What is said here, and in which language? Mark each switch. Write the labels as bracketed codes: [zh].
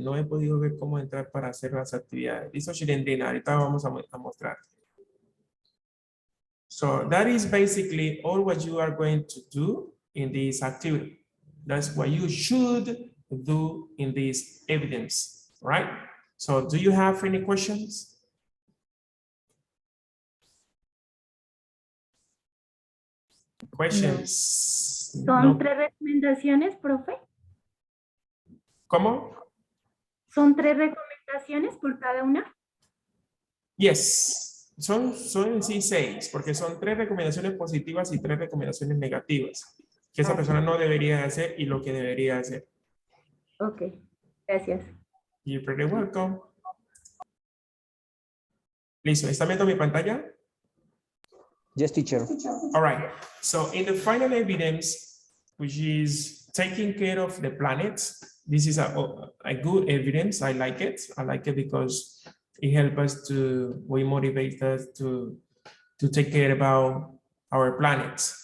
[es] No he podido ver cómo entrar para hacer las actividades. Listo, Shirendrina, ahorita vamos a mostrar. [en] So that is basically all what you are going to do in this activity. That's what you should do in this evidence, right? So do you have any questions? Questions? [es] ¿Son No. 3 recomendaciones, profe? ¿Cómo? ¿Son 3 recomendaciones por cada una? [en] Yes. [es] Son en sí 6, porque son 3 recomendaciones positivas y 3 recomendaciones negativas que esa persona no debería hacer y lo que debería hacer. Ok, gracias. [en] You're pretty welcome. [es] Listo, ¿está viendo mi pantalla? [en] Yes, teacher. All right. So in the final evidence, which is taking care of the planet, this is a good evidence. I like it. I like it because it helps us to, we motivate us to take care about our planet.